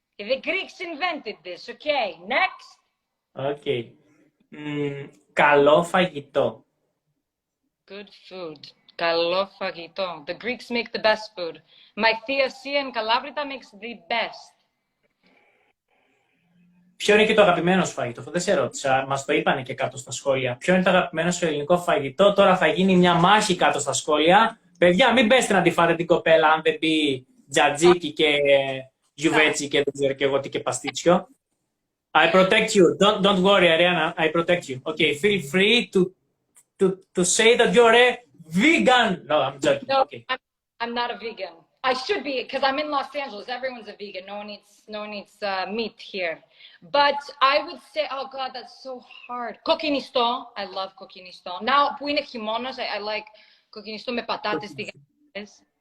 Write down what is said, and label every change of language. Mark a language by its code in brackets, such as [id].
[en] The Greeks invented this. Okay, next. Okay. [el] Καλό φαγητό. [en] Good food. [el] Καλό φαγητό. [en] The Greeks make the best food. My Thea Sia in Calabria makes the best. [el] Ποιο είναι και το αγαπημένο σου φαγητό? Αυτό δεν σε ρώτησα. Μας το είπανε και κάτω στα σχόλια. Ποιο είναι το αγαπημένο σου ελληνικό φαγητό? Τώρα θα γίνει μια μάχη κάτω στα σχόλια. Παιδιά, μην πέστε να τη φάτε την κοπέλα αν δεν πει τζατζίκι και γιουβέτσι και δεν ξέρω και εγώ τι και παστίτσιο. [en] I protect you. Don't worry, Arianna. I protect you. Okay, feel free to say that you're a vegan. No, I'm joking. No, okay. I'm not a vegan. I should be, because I'm in Los Angeles. Everyone's a vegan. No one eats meat here. But I would say, oh God, that's so hard. Kokinisto. I love kokinisto. Now, [el] που είναι χειμώνας, [en] I like kokinisto [el] με πατάτες τηγανιτές.